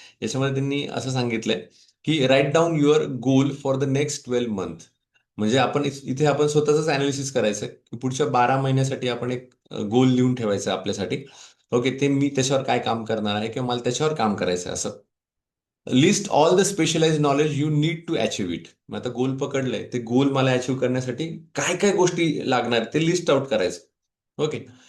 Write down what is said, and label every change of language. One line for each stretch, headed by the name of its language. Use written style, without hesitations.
Marathi: याच्यामध्ये त्यांनी असं सांगितलंय की
English: Write down your goal for the next 12 month.
Marathi: म्हणजे आपण इथे आपण स्वतःच अनालिसिस करायचंय की पुढच्या 12 महिन्यासाठी आपण एक गोल लिहून ठेवायचं आपल्यासाठी. ओके, ते मी त्याच्यावर काय काम करणार आहे किंवा मला त्याच्यावर काम करायचं आहे असं.
English: List all the specialise knowledge you need to achieve it.
Marathi: मग आता गोल पकडलंय, ते गोल मला अचीव करण्यासाठी काय काय गोष्टी लागणार ते लिस्ट आउट करायचं. ओके.